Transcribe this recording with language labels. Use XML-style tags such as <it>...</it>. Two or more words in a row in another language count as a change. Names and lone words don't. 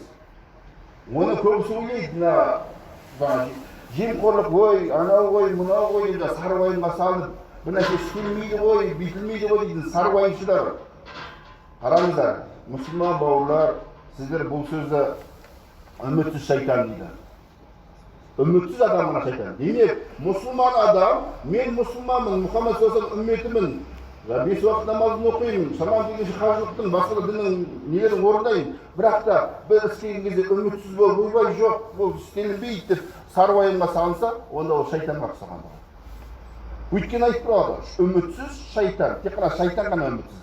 <kk>Оны көбісі ойлайды, жемқорлық ғой, анау ғой, мынау ғой деп сары уайымға салынып, бір нәрсе істелмейді ғой, бүйтілмейді ғой дейтін сары уайымшылар. Қараңыздар, мұсылман бауырлар, сіздер бұл сөзді үмітсіз шайтан дейді. Үмітсіз адамына шайтан. Демек, мұсылман адам, мен мұсылманмын, Мұхаммед</kk> <ar>صلى الله عليه وسلم</ar> <kk>үмметімін. 5 уақыт намазын оқимын, шаман дегенше қажылықтың, басқа діннің нелерін орындаймын. Бірақ та бір істеген кезде үмітсіз болып, ойбай жоқ, бұл істелінбейді деп сары уайымға салынса, онда ол шайтанға ұқсаған. Өйткені айтып тұрады, үмітсіз шайтан, тек қана шайтан ғана үмітсіз.</kk>